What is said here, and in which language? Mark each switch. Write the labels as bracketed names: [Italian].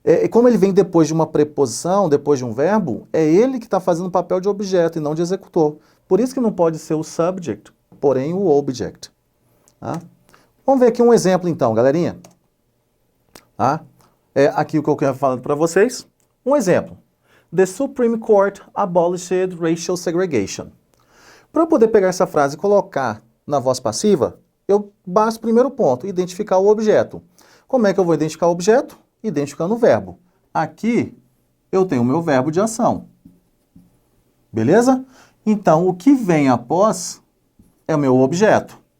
[Portuguese] como ele vem depois de uma preposição, depois de um verbo, é ele que está fazendo o papel de objeto e não de executor. Por isso que não pode ser o subject, porém o object. Tá? Vamos ver aqui um exemplo então, galerinha. Tá? Aqui o que eu quero falar para vocês. Um exemplo. [English] The Supreme Court abolished racial segregation. [Portuguese] Para eu poder pegar essa frase e colocar na voz passiva, eu basta o primeiro ponto, identificar o objeto. Como é que eu vou identificar o objeto? Identificando o verbo. Aqui eu tenho o meu verbo de ação. Beleza? Então, o que vem após é o meu objeto.